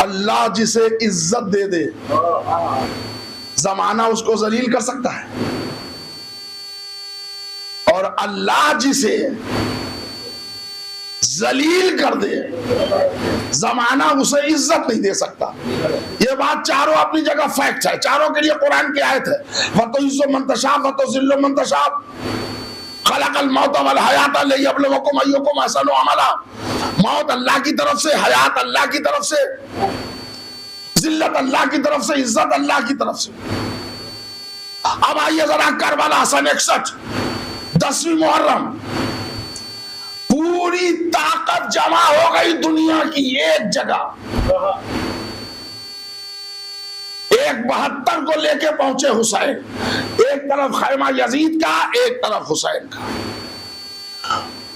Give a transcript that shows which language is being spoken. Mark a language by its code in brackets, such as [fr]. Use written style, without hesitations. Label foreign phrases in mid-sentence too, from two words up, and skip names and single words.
[hi] अल्लाह जिसे इज्जत दे दे, जमाना उसको जलील कर सकता है, और अल्लाह जिसे जलील कर दे, जमाना उसे इज्जत नहीं दे सकता। ये बात चारों अपनी जगह फैक्ट है, चारों के लिए कुरान की आयत है, [ar] وتعز من تشاء وتذل من تشاء خلق الموت والحياة ليبلوكم أيكم أحسن عملا. [hi] मौत अल्लाह की तरफ से, हयात अल्लाह की तरफ से, जिल्लत अल्लाह की तरफ से, इज्जत अल्लाह की तरफ से। अब आइए जरा करबला सन 61 10वीं मुहर्रम, पूरी ताकत जमा हो गई दुनिया की एक जगह, एक 72 को लेके पहुंचे हुसैन, एक तरफ खैमा यजीद का, एक तरफ हुसैन का।